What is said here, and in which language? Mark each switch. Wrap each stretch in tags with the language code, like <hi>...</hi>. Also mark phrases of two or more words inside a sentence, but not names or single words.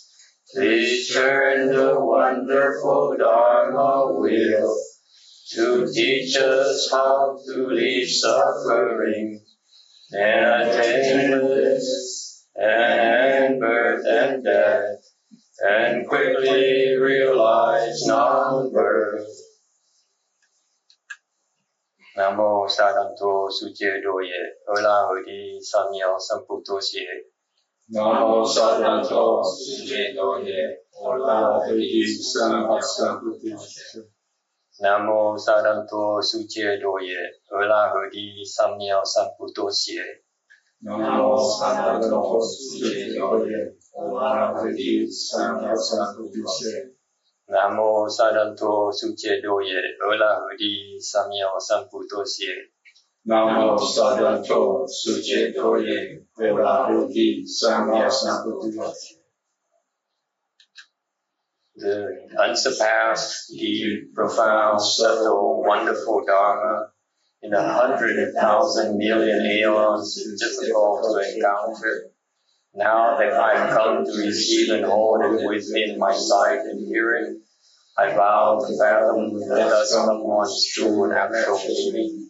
<en>Please turn the wonderful Dharma wheel to teach us how to leave suffering and attain bliss and birth and death, and quickly realize non-birth.</en> <pi>Nam mô Sa Đăng Tô Su Chê Đô Ye Ơ La Hờ Đi Sam Yao Sam Pu Tô Xie. Namo Sadanto Sujeto Ye Ola Hedi Sama Sambuddhise. Nam mô Sa Đăng Tô Su Chê Đô Ye Ơ La Hờ Đi Sam Yao Sam Pu Tô Xie. Namo Sadanto Sujeto Ye Ola Hedi Sama Sambuddhise. Nam mô Sa Đăng Tô Su Chê Đô Ye Ơ La Hờ Đi Sam Yao Sam Pu Tô Xie. Namo Sadanto Sujeto Ye Ola Hedi Sama Sambuddhise.</pi> <en>The unsurpassed, deep, profound, subtle, wonderful Dharma in 100,000 million aeons is difficult to encounter. Now that I've come to receive and hold it within my sight and hearing, I vow to fathom the thus come one's true and actual meaning.</en>